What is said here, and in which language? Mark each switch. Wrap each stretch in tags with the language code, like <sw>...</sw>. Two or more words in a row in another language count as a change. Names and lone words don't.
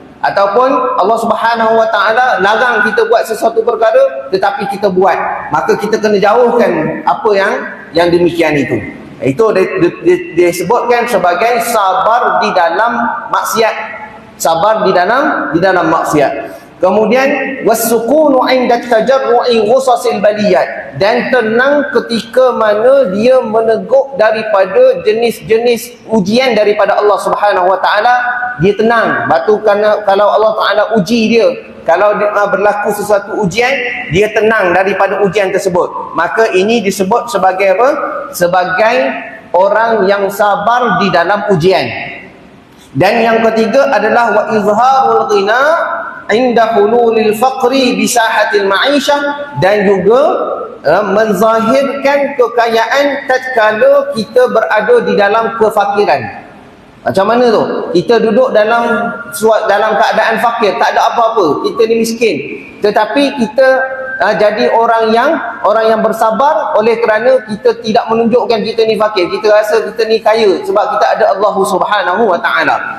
<ms>Ataupun</ms> <ar>الله سبحانه وتعالى</ar> <ms>larang kita buat sesuatu perkara tetapi kita buat, maka kita kena jauhkan apa yang demikian itu. Itu disebutkan sebagai sabar di dalam maksiat, sabar di dalam maksiat.</ms> <ar>Kemudian والسكون عند تجرع غصص البليات,</ar> <ms>dan tenang ketika mana dia meneguk daripada jenis-jenis ujian daripada</ms> <ar>الله سبحانه وتعالى,</ar> <ms>dia tenang. Batu kerana kalau</ms> <ar>الله تعالى</ar> <ms>uji dia, kalau berlaku sesuatu ujian, dia tenang daripada ujian tersebut, maka ini disebut sebagai apa? Sebagai orang yang sabar di dalam ujian. Dan yang ketiga adalah</ms> <ar>وإظهار الغنى عند حلول الفقر بساحة المعيشة,</ar> <ms>dan juga menzahirkan kekayaan tatkala kita berada di dalam kefakiran. Macam mana tu? Kita duduk dalam keadaan fakir, tak ada apa-apa, kita ni miskin, tetapi kita jadi orang yang bersabar oleh kerana kita tidak menunjukkan kita ni fakir, kita rasa kita ni kaya sebab kita ada</ms> <ar>الله سبحانه وتعالى.</ar>